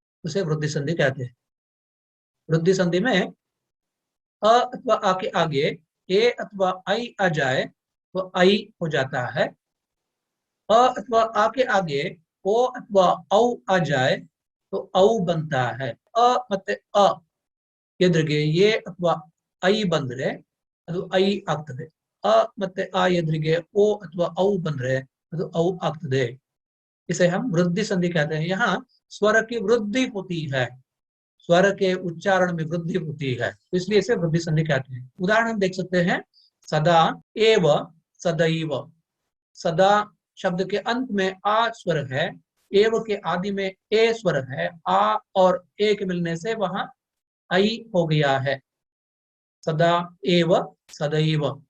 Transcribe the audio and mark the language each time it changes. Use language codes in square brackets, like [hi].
[hi] उसे वृद्धि संधि कहते हैं। वृद्धि संधि में अ अथवा आ के आगे ए अथवा आई आ जाए तो आई हो जाता है। अ अथवा आ के आगे ओ अथवा औ आ जाए तो औ बनता है। [kn] अ ಮತ್ತೆ ಅ ಎದುರಿಗೆ ಎ ಅಥವಾ ಐ ಬಂದ್ರೆ ಅದು ಐ ಆಗ್ತದೆ। ಅ ಮತ್ತೆ ಆ ಎದುರಿಗೆ ಓ ಅಥವಾ ಔ ಬಂದ್ರೆ ಅದು ಔ ಆಗ್ತದೆ। [hi] इसे हम वृद्धि संधि कहते हैं। यहाँ स्वर की वृद्धि होती है, स्वर के उच्चारण में वृद्धि होती है, तो इसलिए इसे वृद्धि संधि कहते हैं। उदाहरण हम देख सकते हैं, सदा, एव, सदैव। सदा शब्द के अंत में आ स्वर है, एव के आदि में ए स्वर है, आ और ए के मिलने से वहां आई हो गया है, सदा एव सदैव।